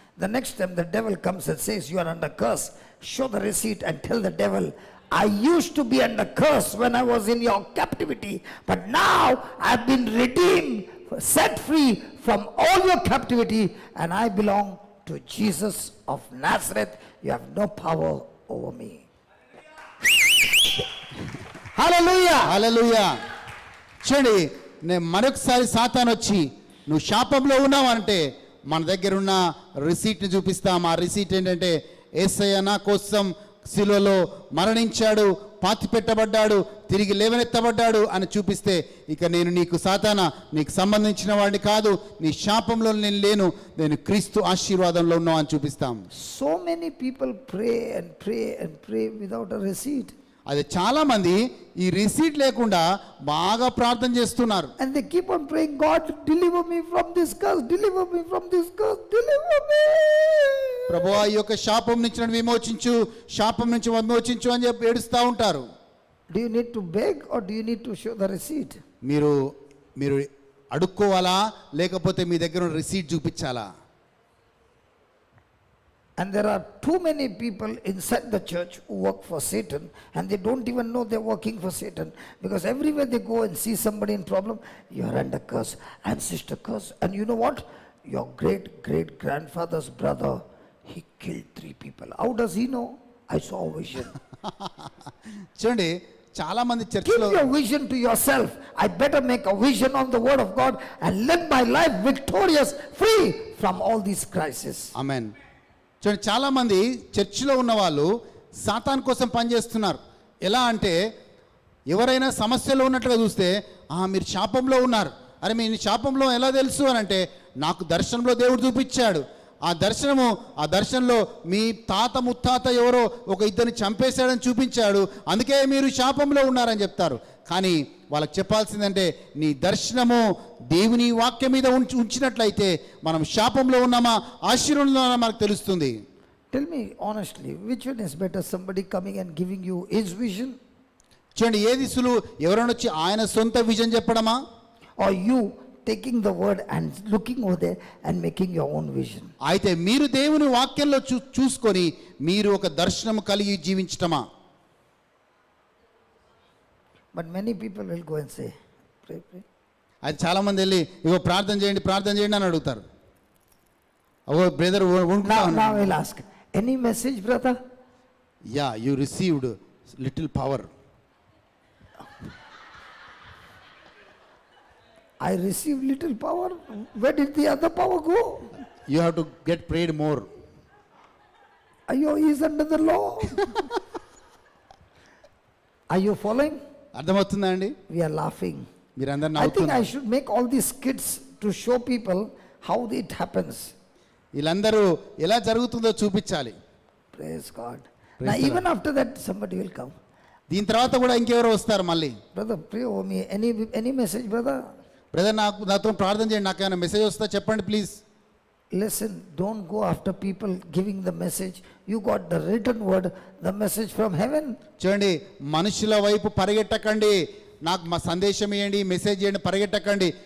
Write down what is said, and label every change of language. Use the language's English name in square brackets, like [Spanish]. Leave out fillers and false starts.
[English] The next time the devil comes and says, you are under curse, show the receipt and tell the devil, I used to be under curse when I was in your captivity, but now I've been redeemed, set free from all your captivity, and I belong to Jesus of Nazareth. You have no power over me. Hallelujah. [Telugu] హల్లెలూయా. చూడండి, నేను మరొకసారి సాతాను వచ్చి నువ్వు శాపంలో ఉన్నావంటే మన దగ్గర ఉన్న రిసీట్ని చూపిస్తాం. ఆ రిసీట్ ఏంటంటే, యేసయ్య నా కోసం శిలువలో మరణించాడు, పాతి పెట్టబడ్డాడు, తిరిగి లేవనెత్తబడ్డాడు అని చూపిస్తే, ఇక నేను నీకు సాతానా, నీకు సంబంధించిన వాడిని కాదు, నీ శాపంలో నేను లేను, నేను క్రీస్తు ఆశీర్వాదంలో ఉన్నావు అని చూపిస్తాం. [English] So many people pray and pray and pray without a receipt. [Telugu] అది చాలా మంది ఈ రిసీట్ లేకుండా బాగా ప్రార్థన చేస్తున్నారు. [English] And they keep on praying, God, deliver me from this curse, deliver me from this curse, deliver me. [Telugu] ప్రభువా, ఈ యొక్క శాపం నుంచి నన్ను విమోచించు, శాపం నుంచి విమోచించు అని చెప్పి ఏడుస్తూ ఉంటారు. [English] Do you need to beg or do you need to show the receipt? [Telugu] మీరు అడుక్కోవాలా, లేకపోతే మీ దగ్గర ఉన్న రిసీట్ చూపించాలా? [English] And there are too many people inside the church who work for Satan and they don't even know they're working for Satan, because everywhere they go and see somebody in problem, you are under curse and sister curse. And you know what? Your great grandfather's brother, he killed 3 people. How does he know? I saw a vision. [Telugu] చూడండి, చాలా మంది [English] Keep [Telugu] చర్చిలో [English] your vision to yourself. I better make a vision on the word of God and live my life victorious, free from all these crises. [Telugu] ఆమేన్. చూడండి, చాలా మంది చర్చిలో ఉన్న వాళ్ళు సాతాన్ కోసం పనిచేస్తున్నారు. ఎలా అంటే, ఎవరైనా సమస్యలో ఉన్నట్లుగా చూస్తే, మీరు శాపంలో ఉన్నారు, అరే మీ శాపంలో ఎలా తెలుసు అని అంటే, నాకు దర్శనంలో దేవుడు చూపించాడు, ఆ దర్శనంలో మీ తాత ముత్తాత ఎవరో ఒక ఇద్దరిని చంపేశాడని చూపించాడు, అందుకే మీరు శాపంలో ఉన్నారని చెప్తారు. కానీ వాళ్ళకి చెప్పాల్సిందంటే, నీ దర్శనము దేవుని వాక్యం మీద ఉంచినట్లయితే మనం శాపంలో ఉన్నామా ఆశీర్వాదంలో ఉన్నామా మనకు తెలుస్తుంది. [English] Tell me honestly, which one is better, somebody coming and giving you his vision, [Telugu] చూడండి, ఏది సులువు, ఎవరైనా వచ్చి ఆయన సొంత vision చెప్పడమా, [English] or you taking the word and looking over there and making your own vision? [Telugu] అయితే మీరు దేవుని వాక్యంలో చూసుకొని మీరు ఒక దర్శనం కలిగి జీవించటమా? [English] But many people will go and say, pray. [Telugu] అది చాలా మంది వెళ్ళి, ఇగో ప్రార్థన చేయండి అని అడుగుతారు. ఓ brother, [English] Now I'll ask, any message, brother? Yeah, you received little power. I received little power. Where did the other power go? You have to get prayed more. Ayyo, he is under the law. Are you following? [Telugu] అర్థమవుతుందా అండి? [English] We are laughing. [Telugu] మీరందరూ [English] I think I [Telugu] నవ్వుతున్నారు. [English] should make all these skits to show people how it happens. [Telugu] వీళ్ళందరూ ఎలా జరుగుతుందో చూపించాలి. [English] Praise God. Praise Now the even after that somebody will come. [Telugu] దీని తర్వాత కూడా ఇంకెవరో వస్తారు మళ్ళీ. [English] Brother, pray over me. Any message, brother? [Telugu] Brother నాతో ప్రార్థన చేయండి, నాకు ఏమైనా మెసేజ్ వస్తుందా చెప్పండి please. [English] Listen, don't go after people giving the message. You got the written word, the message from heaven. [Telugu] చూడండి, మనుషుల వైపు పరిగెట్టకండి, నాకు మా సందేశం ఇవ్వండి, మెసేజ్ చేయండి, పరిగెట్టకండి.